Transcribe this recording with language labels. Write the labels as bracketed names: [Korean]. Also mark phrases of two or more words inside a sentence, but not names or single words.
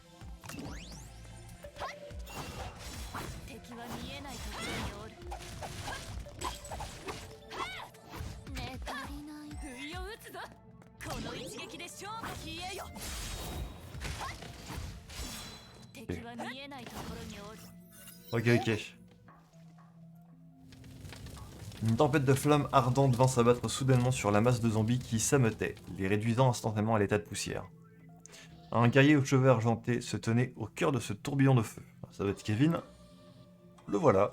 [Japanese] 敵は見えないところにおる。ね足りない。不意を撃つぞ。この一撃で勝負冷えよ。敵は見えないところにおる。 [French] Ok, ok. Une tempête de flammes ardentes vint s'abattre soudainement sur la masse de zombies qui s'ameutait, les réduisant instantanément à l'état de poussière. Un guerrier aux cheveux argentés se tenait au cœur de ce tourbillon de feu. Ça va être Kevin. Le voilà.